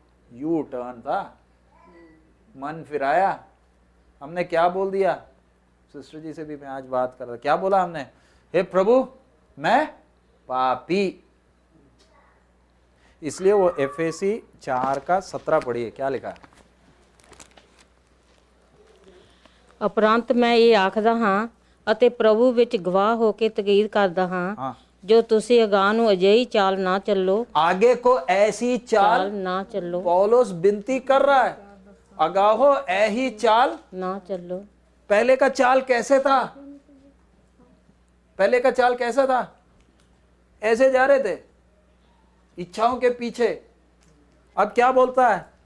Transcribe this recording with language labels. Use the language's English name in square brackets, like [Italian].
[Hindi] U turn था, मन फिराया। हमने क्या बोल दिया? सिस्टर जी से भी मैं आज बात कर रहा, क्या बोला हमने? हे प्रभु, मैं पापी। इसलिए वो एफएसी 4:17 पढ़िए, क्या लिखा? [Punjabi] ਉਪਰੰਤ ਮੈਂ ਇਹ ਆਖਦਾ ਹਾਂ ਅਤੇ ਪ੍ਰਭੂ ਵਿੱਚ ਗਵਾਹ ਹੋ ਕੇ ਤਕੀਦ ਕਰਦਾ ਹਾਂ ਜੋ ਤੁਸੀਂ ਅਗਾਂਹ ਨੂੰ ਅਜਿਹੀ ਚਾਲ ਨਾ ਚੱਲੋ। [Hindi] आगे को ऐसी चाल [Punjabi] ਨਾ ਚੱਲੋ, [Hindi] पौलुस विनती कर रहा है, [Punjabi] अगाहो ऐही चाल ਨਾ ਚੱਲੋ। [Hindi] पहले का चाल कैसे था? पहले का चाल कैसा था? ऐसे जा रहे थे इच्छाओं के पीछे। अब क्या बोलता है?